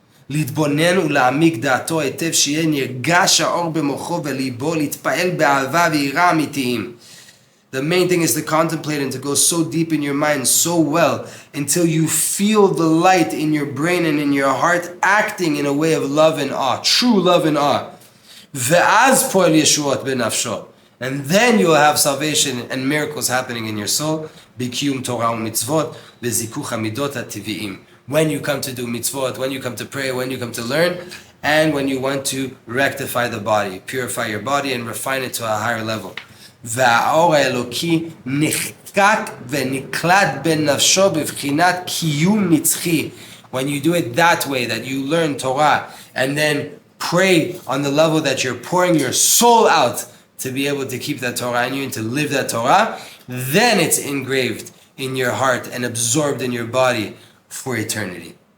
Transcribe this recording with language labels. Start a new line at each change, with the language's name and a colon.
Hebrew: להתבונן ולהעמיק דעתו היטב שיהיה נרגש האור במוחו וליבו להתפעל באהבה ויראה אמיתיים.
English: The main thing is to contemplate and to go so deep in your mind so well until you feel the light in your brain and in your heart acting in a way of love and awe, true love and awe.
Hebrew: ואז פועל ישועות בנפשו.
English: And then you'll have salvation and miracles happening in your soul.
Hebrew: בקיום תורה ומצוות וזיכוך המידות הטבעיים.
English: When you come to do mitzvot, when you come to pray, when you come to learn, and when you want to rectify the body, purify your body and refine it to a higher level.
Hebrew: והאור האלוקי נחקק ונקלט בנפשו בבחינת קיום נצחי.
English: When you do it that way, that you learn Torah, and then pray on the level that you're pouring your soul out to be able to keep that Torah in you and to live that Torah, then it's engraved in your heart and absorbed in your body for eternity.